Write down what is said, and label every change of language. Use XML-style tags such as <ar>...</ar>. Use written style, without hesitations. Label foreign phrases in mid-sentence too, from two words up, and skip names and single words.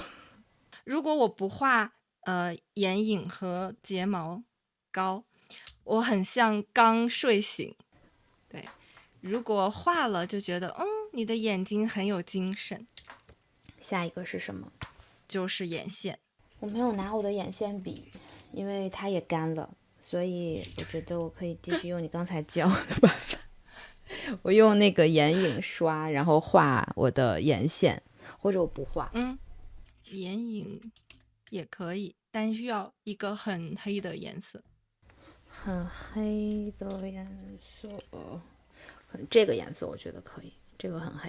<zh>如果我不畫眼影和睫毛膏， 我很像剛睡醒。对，如果畫了就覺得你的眼睛很有精神。下一個是什麼？就是眼線。我沒有拿我的眼線筆，因為它也乾了，所以我覺得我可以繼續用你剛才教的辦法。我用那個眼影刷，然後畫我的眼線，或者我不畫。眼影也可以，但需要一個很黑的顏色。很黑的顏色，這個顏色我覺得可以，這個很黑。</zh>